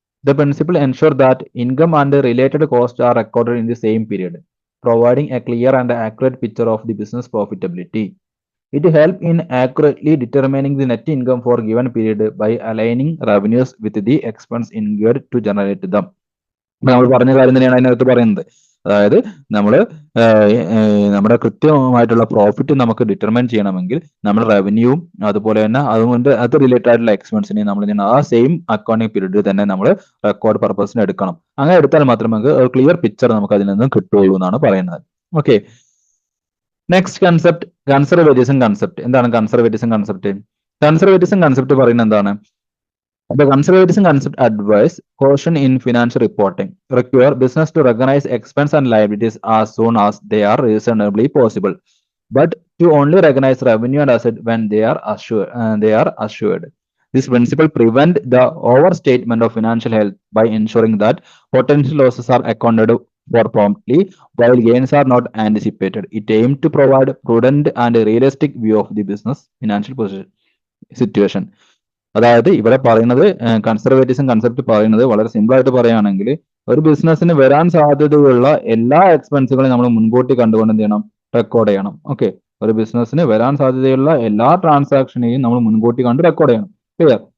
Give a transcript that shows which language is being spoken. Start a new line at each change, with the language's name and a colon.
English: The principle ensure that income and related costs are recorded in the same period, providing a clear and accurate picture of the business profitability. It helps in accurately determining the net income for given period by aligning revenues with the expense incurred to generate them.
Malayalam: നമ്മൾ പറഞ്ഞ കാര്യം തന്നെയാണ് അതിനകത്ത് പറയുന്നത്. അതായത് നമ്മുടെ കൃത്യമായിട്ടുള്ള profit നമുക്ക് ഡിറ്റർമൈൻ ചെയ്യണമെങ്കിൽ നമ്മൾ റവന്യൂവും അതുപോലെ തന്നെ അതുകൊണ്ട് അത് റിലേറ്റഡ് ആയിട്ടുള്ള എക്സ്പെൻസിനെ നമ്മൾ ആ സെയിം അക്കൗണ്ടിങ് പീരീഡിൽ തന്നെ നമ്മൾ റെക്കോർഡ് പർപ്പസിന് എടുക്കണം. അങ്ങനെ എടുത്താൽ മാത്രമേ നമുക്ക് ഒരു ക്ലിയർ പിക്ചർ നമുക്ക് അതിൽ നിന്ന് കിട്ടുള്ളൂ എന്നാണ് പറയുന്നത്.
English: Okay, next concept, conservatism concept.
Malayalam: എന്താണ് കൺസർവേറ്റിസം കൺസെപ്റ്റ്? കൺസർവേറ്റിസം കൺസെപ്റ്റ് പറയുന്നത് എന്താണ്?
English: The conservatism concept advice caution in financial reporting require business to recognize expense and liabilities as soon as they are reasonably possible, but to only recognize revenue and asset when they are assured. This principle prevent the overstatement of financial health by ensuring that potential losses are accounted for promptly while gains are not anticipated. It aims to provide prudent and realistic view of the business financial situation.
Malayalam: അതായത് ഇവിടെ പറയുന്നത് conservatism concept പറയുന്നത് വളരെ simple ആയിട്ട് പറയുകയാണെങ്കിൽ, ഒരു ബിസിനസ്സിന് വരാൻ സാധ്യതയുള്ള എല്ലാ എക്സ്പെൻസുകളും നമ്മൾ മുൻകൂട്ടി കണ്ടുകൊണ്ട് എന്ത് ചെയ്യണം, റെക്കോർഡ് ചെയ്യണം. ഓക്കെ, ഒരു ബിസിനസ്സിന് വരാൻ സാധ്യതയുള്ള എല്ലാ ട്രാൻസാക്ഷനെയും നമ്മൾ മുൻകൂട്ടി കണ്ട് റെക്കോർഡ് ചെയ്യണം. ക്ലിയർ.